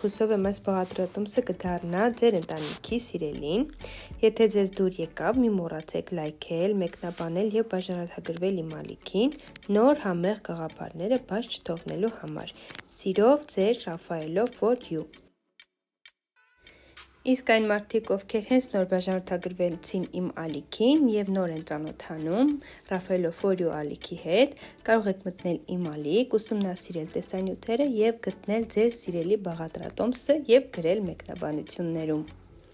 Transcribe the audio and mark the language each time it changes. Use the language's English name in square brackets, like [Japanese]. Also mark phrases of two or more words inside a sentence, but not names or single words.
[Armenian] հուսով եմ այս բաղադրատոմսը կդառնա ձեր ընտանիքի սիրելին։ Եթե ձեզ դուր եկավ, մի մոռացեք լայքել, մեկնաբանել եւ բաժանորդագրվել իմ ալիքին, նոր համեղ գաղափարները բաց չթողնելու համար։ Սիրով ձեր Ռաֆայելո for you։ Իսկ այն մարդիկ, ովքեր հենց նոր բաժանորդագրվեցին իմ ալիքին եւ նոր են ծանոթանում Ռաֆայելո for you ալիքի հետ, կարող եք մտնել իմ ալիք, ուսումնասիրել տեսանյութերը եւ գտնել ձեր սիրելի բաղադրատոմսը եւ գրել մեկնաբանություններում։